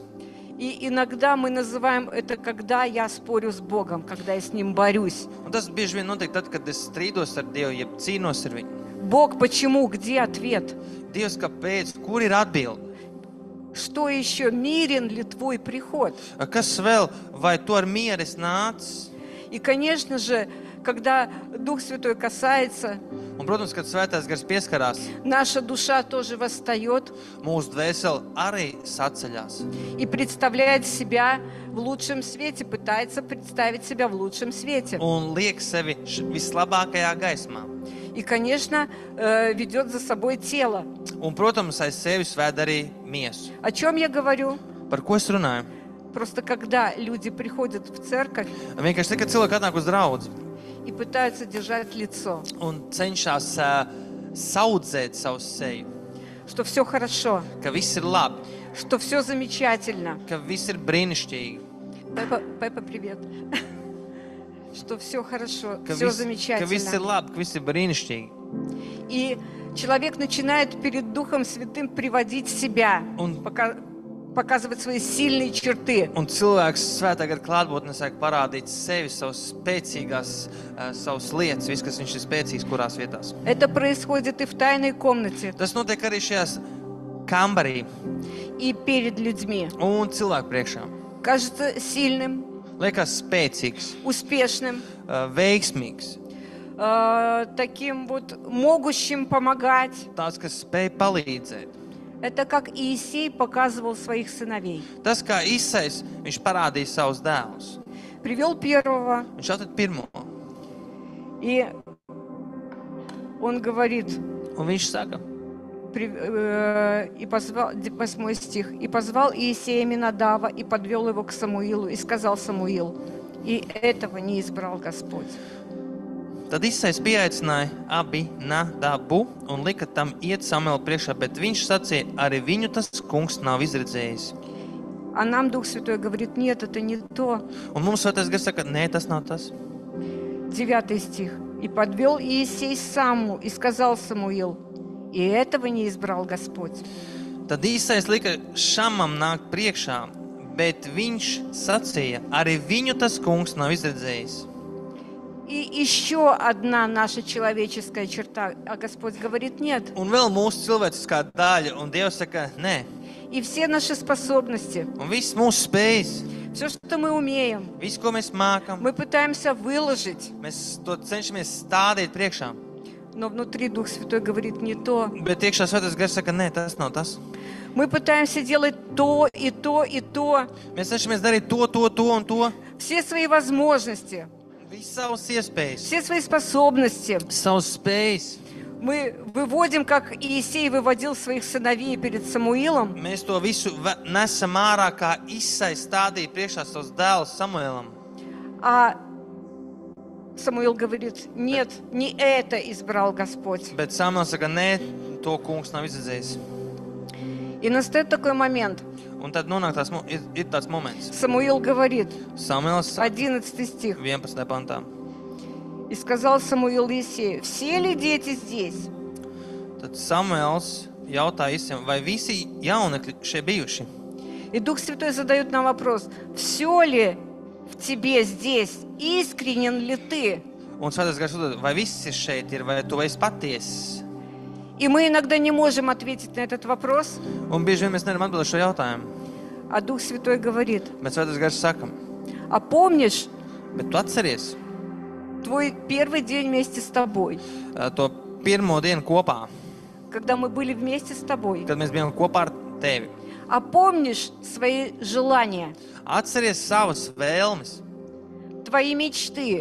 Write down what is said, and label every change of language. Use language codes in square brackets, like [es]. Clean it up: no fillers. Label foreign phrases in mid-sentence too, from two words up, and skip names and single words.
[ru] И иногда мы называем это, когда я спорю с Богом, когда я с Ним борюсь. [lv] Un tas bieži vien notiek tad, kad es strīdos ar Dievu, jeb cīnos ar viņu. [ru] Бог, почему? Где ответ? [lv] Dievs, kāpēc? Kur ir atbilde? [ru] Что еще? Мирен ли твой приход? [lv] Kas vēl? Vai tu ar mieru esi nācis? [ru] И, конечно же, когда Дух Святой касается, [lv] Un, protams, kad Svētais Gars pieskarās, [ru] наша душа тоже восстает [lv] mūsu dvēsele arī saceļās. [ru] и представляет себя в лучшем свете, пытается представить себя в лучшем свете. [lv] Un liek sevi vislabākajā gaismā. [ru] И, конечно, ведет за собой тело. [lv] Un, protams, aiz sevis vēd arī miesu. [ru] О чем я говорю? [lv] Par ko es runāju? [ru] Просто когда люди приходят в церковь [lv] Vienkārši tad, kad cilvēki atnāk uz draudzi [ru] и пытаются держать лицо, [lv] un cenšas saudzēt savu seju, [ru] что все хорошо, [lv] ka viss ir labi, [ru] что все замечательно. [lv] ka viss ir brīnišķīgi, [ru] Пеппа, привет. Что все хорошо, [lv] ka [ru] все [lv] viss ir [ru] замечательно. [lv] labi, ka viss ir brīnišķīgi. [ru] И человек начинает перед Духом Святым приводить себя, [lv] Un, [ru] показывать свои сильные черты. [lv] un cilvēks svētā gara klātbūtnē sāk parādīt sevi, savas spēcīgās, savas lietas, viss, kas viņš ir spēcīgs, kurās vietās. [ru] Это происходит и в тайной комнате, [lv] Tas notiek arī šajās kambarī [ru] и перед людьми. [lv] un cilvēku priekšā. [ru] Кажется сильным, [lv] Liekas spēcīgs, [ru] успешным, [lv] veiksmīgs, [ru] таким вот могущим помогать. [lv] tāds, kas spēj palīdzēt. [ru] Это как Иисей показывал своих сыновей. [lv] Tas, kā Īsais, viņš parādīja savus dēlus. [ru] Привел первого, [lv] Viņš atrada pirmo. [ru] и он говорит, [lv] Un viņš saka, [ru] и позвал, 8 стих, «И позвал Иисея Минадава, и подвел его к Самуилу, и сказал Самуил, и этого не избрал Господь». [lv] tad Īsais pieaicināja abi Nadabu un lika tam iet Samuela priekšā, bet viņš sacīja, arī viņu tas kungs nav izredzējis. [ru] А нам Дух Святой говорит, нет, это не то. [lv] Un mums Svētais Gars saka, nē, tas nav tas. [ru] 9 стих. «И подвел Иисей Саму, и сказал Самуил, и этого не избрал Господь». [lv] Tad Īsais lika Šamam nākt priekšā, bet viņš sacīja, arī viņu tas kungs nav izredzējis. [ru] И еще одна наша человеческая черта, а Господь говорит, нет. [lv] Un vēl mūsu cilvēciskā daļa, un Dievs saka, nē. [ru] И все наши способности, [lv] Un viss mūsu spējas, [ru] все, что мы умеем, [lv] viss, ko mēs mākam, [ru] мы пытаемся выложить, [lv] mēs to cenšamies stādīt priekšā. [ru] но внутри Дух Святой говорит не то. [lv] Bet iekšā Svētais Gars saka, nē, tas nav tas. [ru] Мы пытаемся делать то, и то, и то. [lv] Mēs cenšamies darīt to un to. [ru] Все свои возможности, [lv] Viss savas iespējas, [ru] все свои способности. [lv] savas spējas. [ru] Мы выводим, как Иисей выводил своих сыновей перед Самуилом. [lv] Mēs to visu nesam ārā, kā Īsais stādīja priekšā savus dēlus Samuēlam. [ru] А Самуил говорит, нет, не это избрал Господь. [lv] Bet Samuels saka, nē, to kungs nav izredzējis. [ru] И настает такой момент. [lv] Un tad nonāk ir tāds moments. [ru] Самуил говорит, [lv] Samuels [ru] 11 стих. [lv] 11. pantā. [ru] И сказал Самуил Иисею, все ли дети здесь? [lv] Tad Samuels jautāja Isiem, vai visi jaunekļi šeit bijuši? [ru] И Дух Святой задает нам вопрос, все ли в тебе здесь? Искренен ли ты? [lv] Un Svētais Gars uzdod, vai visi šeit ir, vai tu esi patiess? [ru] И мы иногда не можем ответить на этот вопрос, [lv] Un bieži vien mēs nevaram atbildēt šo jautājumu. [ru] а Дух Святой говорит, [lv] Bet Svētais Gars saka, [ru] а помнишь [lv] bet tu atceries [ru] твой первый день вместе с тобой, [lv] to pirmo dienu kopā, [ru] когда мы были вместе с тобой? [lv] kad mēs bijām kopā ar tevi. [ru] А помнишь свои желания, [lv] Atceries savas vēlmes, [ru] твои мечты?